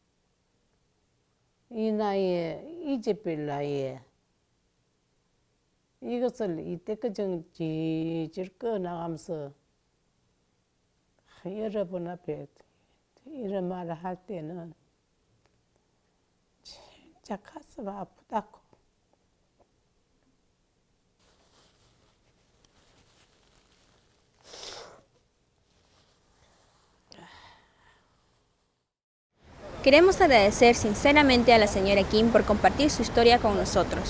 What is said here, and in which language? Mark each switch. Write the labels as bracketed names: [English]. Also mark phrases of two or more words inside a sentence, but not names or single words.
[Korean] 이 나이에, 이집빌 나이에 이것을 이때까지 질질 꺼나가면서 여러분 앞에 이런 말을 할 때는 진짜 가슴 아프다고. [Spanish] Queremos agradecer sinceramente a la señora Kim por compartir su historia con nosotros.